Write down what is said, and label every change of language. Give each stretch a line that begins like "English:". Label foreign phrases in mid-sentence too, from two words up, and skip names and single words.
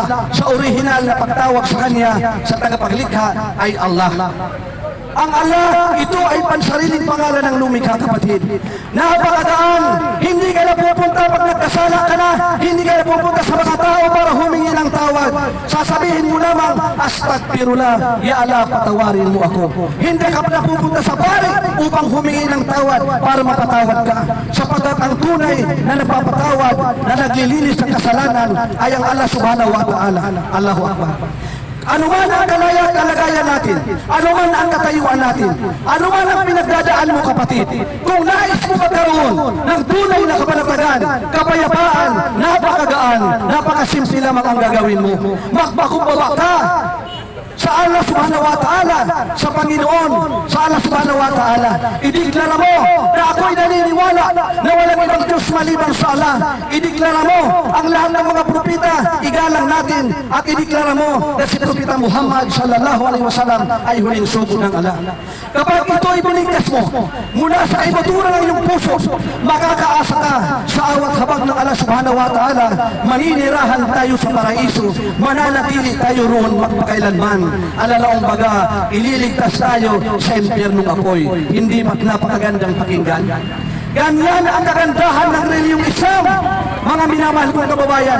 Filipino: Sa original na pagtawag sa Kanya, sa tagapaglikha ay Allah. Ang Allah, ito ay pansariling pangalan ng lumikha, kapatid. Napakagaan, hindi ka na pupunta pag nagkasala ka na, hindi ka na pupunta sa mga tao para humingi ng tawad. Sasabihin mo lamang,
Arabic: أستغفر الله، يا الله,
Filipino: patawarin mo ako. Hindi ka na pupunta sa pare upang humingi ng tawad para mapatawad ka. Sapagkat ang tunay na nagpapatawad, na naglilinis ng kasalanan, ay ang Allah
Arabic: سبحانه وتعالى. الله أكبر.
Filipino: Ano man ang kalagayan natin, ano man ang katayuan natin, ano man ang pinagdadaan mo, kapatid, kung nais mo magkaroon ng tunay na kapanatagan, kapayapaan, napakagaan, napakasimple lamang ang gagawin mo. Magpakumbaba ka sa Allah
Arabic: سبحانه وتعالى,
Filipino: sa Panginoon, sa Allah
Arabic: سبحانه وتعالى.
Filipino: Ideklara mo na ako'y naniniwala na walang ibang Diyos maliban sa Allah. Ideklara mo ang lahat ng mga propeta, igalang natin, at ideklara mo na si Propeta Muhammad
Arabic: صلى الله عليه وسلم
Filipino: ay huling sugo ng Allah. Kapag ito ay binigkas mo mula sa ibadura ng iyong puso, makakaasa ka sa awat habag ng Allah
Arabic: سبحانه وتعالى.
Filipino: Maninirahan tayo sa paraiso, mananatili tayo roon magpakailanman. Alalaong baga, ililigtas tayo sa impyernong apoy. Hindi napakagandang pakinggan. Ganyan ang kagandahan ng reliyong Islam, mga minamahal kong kababayan.